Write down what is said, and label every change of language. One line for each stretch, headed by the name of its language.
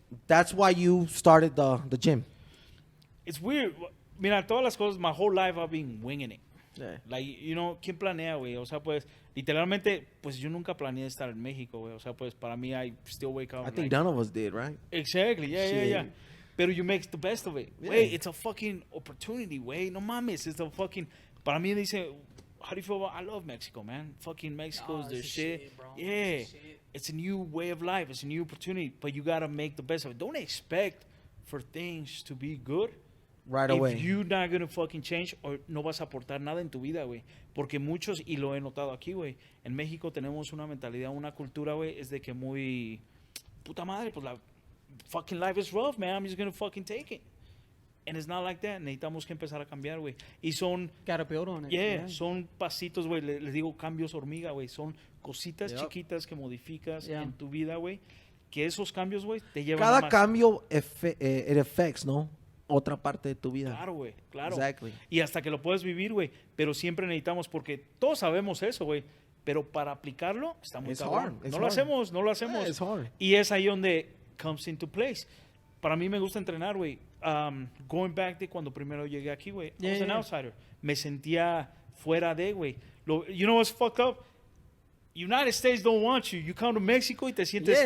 English: That's why you started the gym. It's weird.
Spanish: Mira, todas las cosas.
English: My whole life I've been winging it. Yeah.
Spanish: Like, you know, ¿quién planea, güey? O sea, pues, literalmente, pues yo nunca planeé estar en México, güey. O sea, pues, para mí,
English: I still wake up. I think like, none of us did, right? Exactly, yeah. Shit.
Spanish: Pero
English: you make the best of it. Yeah. Wait, it's a fucking opportunity, way.
Spanish: No mames,
English: it's a fucking.
Spanish: Para mí dice,
English: how do you feel about? I love Mexico, man. Fucking Mexico is the shit. bro. Yeah, it's a new way of life. It's a new opportunity, but you gotta make the best of it. Don't expect for things to be good. Right If away. you're not gonna fucking change, or
Spanish: no vas a aportar nada en tu vida, güey. Porque muchos, y lo he notado aquí, güey, en México tenemos una mentalidad, una cultura, güey, es de que muy, puta madre, pues la
English: fucking life is rough, man. I'm just gonna fucking take it. And it's not like that.
Spanish: Necesitamos que empezar a cambiar, güey. Y son,
English: Gotta build on it.
Spanish: yeah, son pasitos, güey. Les digo cambios hormiga, güey. Son cositas
English: Yep.
Spanish: chiquitas que modificas
English: Yeah.
Spanish: en tu vida, güey. Que esos cambios, güey, te llevan a Cada más. cambio
English: it affects,
Spanish: ¿no? Otra parte de tu vida. Claro, güey, claro.
English: Exactly.
Spanish: Y hasta que lo puedes vivir, güey. Pero siempre necesitamos, porque todos sabemos eso, güey. Pero para aplicarlo está muy
English: It's
Spanish: cabrón.
English: hard, it's
Spanish: No lo
English: hard.
Spanish: hacemos, no lo hacemos.
English: Yeah, it's hard.
Spanish: Y es ahí donde
English: comes into place.
Spanish: Para mí me gusta entrenar, güey.
English: Going back
Spanish: de cuando primero llegué aquí, güey.
English: I was an outsider.
Spanish: Me sentía fuera de, güey.
English: You know what's fucked up? United States don't want you. You come to Mexico
Spanish: y te sientes...